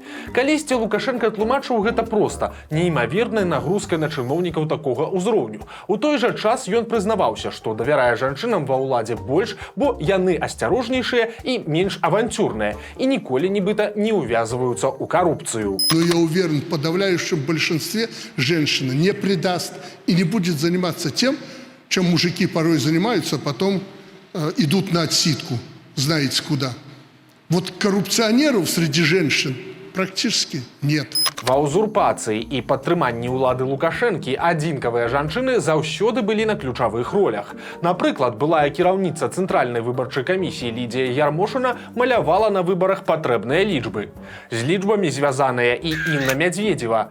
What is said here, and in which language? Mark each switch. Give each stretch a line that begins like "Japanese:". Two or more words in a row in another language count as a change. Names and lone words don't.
Belarusian: Калісьці Лукашенко тлумачыў гэта проста, неймаверная нагрузка на чыноўнікаў такога ўзроўню. У той жа час ён прызнаваўся, што давярае жанчынам ва ўладзе больш, бо яны асцярожнейшыя і
Russian: меньш авантюрные
Belarusian: и ніколі нібыта не
Russian: увязываются у коррупцию. Но я уверен, в подавляющем большинстве женщина не предаст и не будет заниматься тем, чем мужики порой занимаются, а потом идут на отсидку, знаете куда. Вот коррупционеров среди женщин практически нет.
Belarusian: Ва узурпацыі і падтрыманні ўлады Лукашэнкі адзінкавыя жанчыны заўсёды былі на ключавых ролях. Напрыклад, былая кіраўніца Цэнтральнай выбарчай камісіі Лідія Ярмошына малявала на выбарах патрэбныя лічбы. З лічбамі звязаная і Інна Мядзведзева.